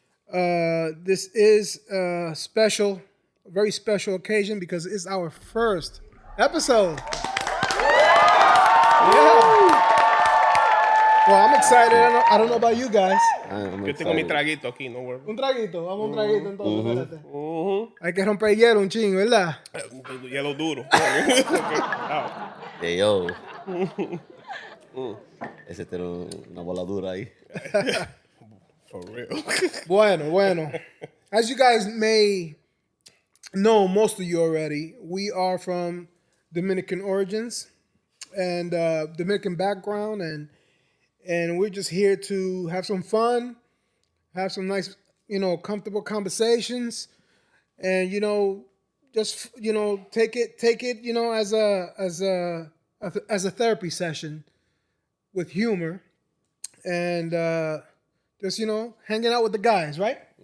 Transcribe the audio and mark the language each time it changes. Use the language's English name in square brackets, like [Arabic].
[English] This is a very special occasion because it's our first episode. Yeah. Well, I'm excited. I don't know about you guys. I'm [Spanish] Yo tengo mi [English] excited. [Spanish] traguito aquí, [English] no worry. [Spanish] Un traguito, vamos a un traguito entonces, espérate. Hay que romper el hielo un chingo, ¿verdad? Hielo duro. [English] Hey, yo. [Spanish] Ese tiene una bola dura ahí. [English] For real. [Spanish] Bueno. [English] As you guys may know, most of you already, we are from Dominican origins and Dominican background, and we're just here to have some fun, have some nice, comfortable conversations, and just take it, as a therapy session with humor, and just hanging out with the guys, right?